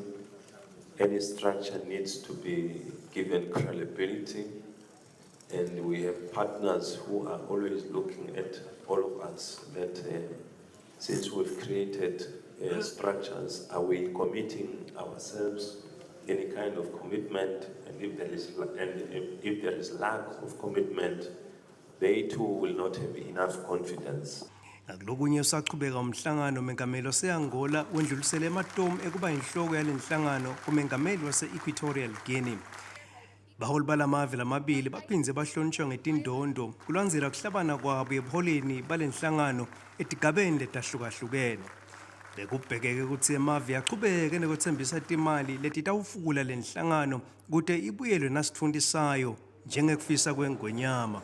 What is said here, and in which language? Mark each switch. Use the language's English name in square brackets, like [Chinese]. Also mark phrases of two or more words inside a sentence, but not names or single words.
[English] Any structure needs to be given credibility, and we have partners who are always looking at all of us that since we've created structures, are we committing ourselves any kind of commitment, and if there is lack of commitment, they too will not have enough confidence. [Swati] Akulokunye usaqhubeka umhlangano umengameli wase-Angola wendlulisele ematomu ekuba inhloko yale nhlangano umengameli wase-Equatorial Guinea. Baholi balamave lamabili baphindze bahlonishwa ngetindondo kulandzela kuhlabana kwabo ebuholeni bale nhlangano etigabeni letahlukahlukene. Bekubhekeke ukuthi emave yaqhubeke nekuthembisa timali letitawufukula le nhlangano kute ibuyelwe nasitfundisayo njengekufisa kweNgwenyama.